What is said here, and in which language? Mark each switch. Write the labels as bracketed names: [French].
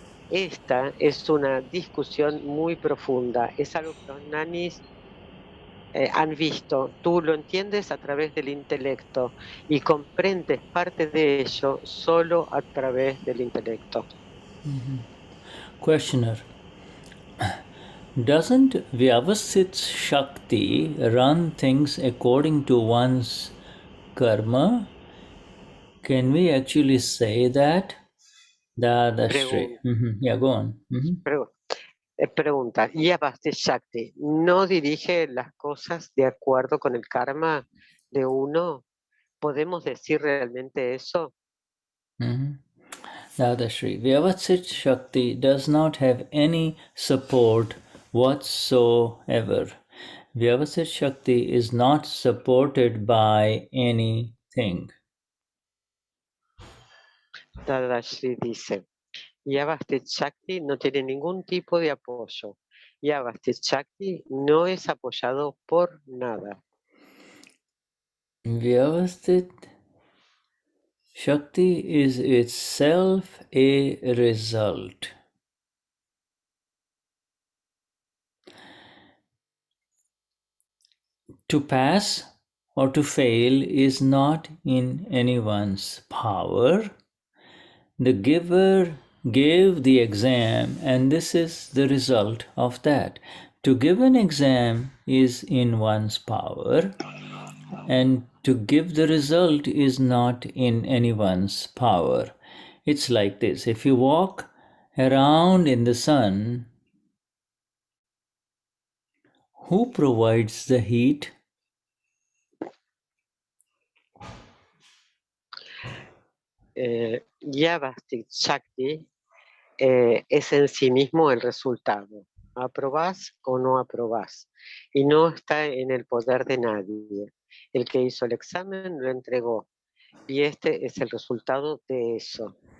[Spanish] Esta es una discusión muy profunda, es algo que los gnanis han visto. Tú lo entiendes a través del intelecto y comprendes parte de ello solo a través del intelecto. [English] Questioner. Doesn't Vyavasthit's Shakti run things according to one's karma? Can we actually say that? Dadashri. Yeah, go on. [Spanish] Pregunta, ¿y Avasti Shakti no dirige las cosas de acuerdo con el karma de uno? ¿Podemos decir realmente eso? Dadashri. [English] Vyavasthit Shakti does not have any support whatsoever. Vyavasthit Shakti is not supported by anything. [Spanish] Dadashri dice, Vyavasthit Shakti no tiene ningún tipo de apoyo. Vyavasthit Shakti no es apoyado por nada. [English] Vyavasthit Shakti is itself a result. To pass or to fail is not in anyone's power. The giver gave the exam, and this is the result of that. To give an exam is in one's power, and to give the result is not in anyone's power. It's like this: if you walk around in the sun, who provides the heat? [Spanish] Vyavasthit Shakti es en sí mismo el resultado. Aprobás o no aprobás. Y no está en el poder de nadie. El que hizo el examen lo entregó. Y este es el resultado de eso.